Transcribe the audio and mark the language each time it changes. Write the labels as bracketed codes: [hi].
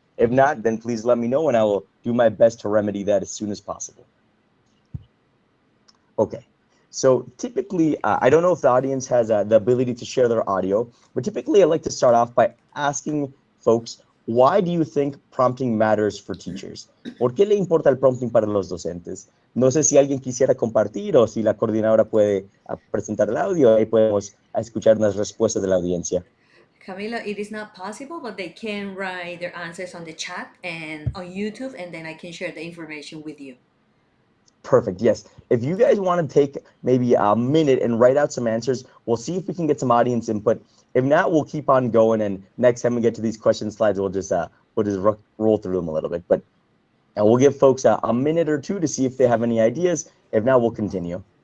[en] If not, then please let me know and I will do my best to remedy that as soon as possible. Okay. So typically, I don't know if the audience has the ability to share their audio, but typically I like to start off by asking folks, why do you think prompting matters for teachers? [es] ¿Por qué le importa el prompting para los docentes? No sé si alguien quisiera compartir o si la coordinadora puede presentar el audio, ahí podemos escuchar unas respuestas de la audiencia. [en] Camilo, it is not possible, but they can write their answers on the chat and on YouTube, and then I can share the information with you. Perfect. Yes. If you guys want to take maybe a minute and write out some answers, we'll see if we can get some audience input. If not, we'll keep on going. And next time we get to these question slides, we'll just roll through them a little bit. But we'll give folks a minute or two to see if they have any ideas. If not, we'll continue.